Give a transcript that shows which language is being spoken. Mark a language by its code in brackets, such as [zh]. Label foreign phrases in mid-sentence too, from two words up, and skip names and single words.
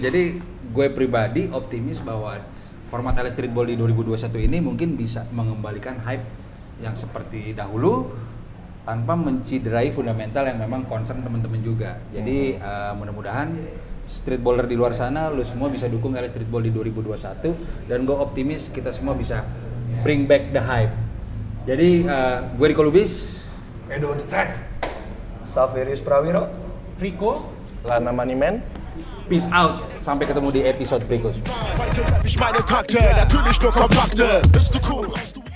[id] Jadi gue pribadi optimis bahwa format LA Streetball di 2021 ini mungkin bisa mengembalikan hype yang seperti dahulu tanpa menciderai fundamental yang memang concern teman-teman juga. Jadi mudah-mudahan streetballer di luar sana lu semua bisa dukung LA Streetball di 2021 dan gue optimis kita semua bisa [en] bring back the hype. [id] Jadi gue Rico Lubis, Edo The Tag. Saverius Prawiro. Rico, Lana Moneyman. [en] peace out, [id] sampai ketemu di episode berikutnya. [de] Ich meine Takte, natürlich nur kompakte. Bist du cool?